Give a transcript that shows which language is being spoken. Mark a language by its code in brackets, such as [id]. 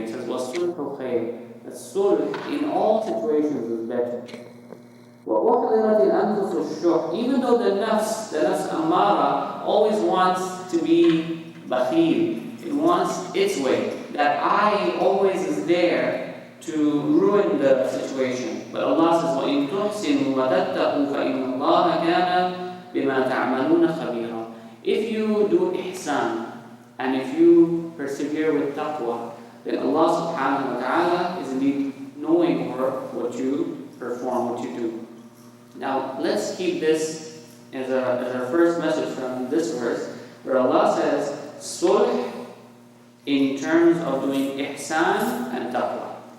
[en] It says, [ar] وَالصُّلْحُ خَيْرٌ. [en] That sulh in all situations is better. [ar] وَأُحْضِرَتِ الْأَنفُسُ الشُّحَّ. [en] Even though the nafs amara, always wants to be bakhil, it wants its way, that I always is there to ruin the situation. But Allah says, [ar] وَإِن تُحْسِنُوا وَتَتَّقُوا فَإِنَّ اللَّهَ كَانَ بِمَا تَعْمَلُونَ خَبِيرًا. [en] If you do ihsan, and if you persevere with taqwa, then Allah subhanahu wa ta'ala is indeed knowing what you perform, what you do. Now, let's keep this as our first message from this verse, where Allah says, sulh in terms of doing ihsan and taqwa.